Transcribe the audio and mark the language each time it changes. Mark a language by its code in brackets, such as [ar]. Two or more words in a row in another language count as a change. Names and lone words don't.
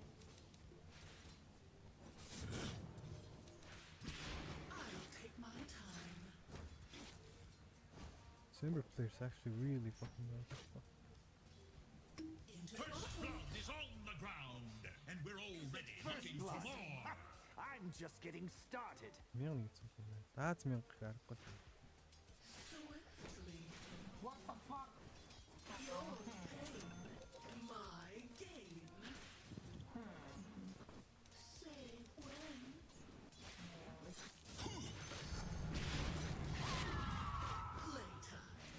[en] I'll take my time. Ember player's actually really fucking well. Into First battle. blood is on the ground, and we're already looking for more. I'm just getting started. [mn] 1000 гэсэн юм байна. Дааз 1000 гэх аргагүй. [en] Swiftly. What the fuck? Your pain, my gain. Say when. Playtime.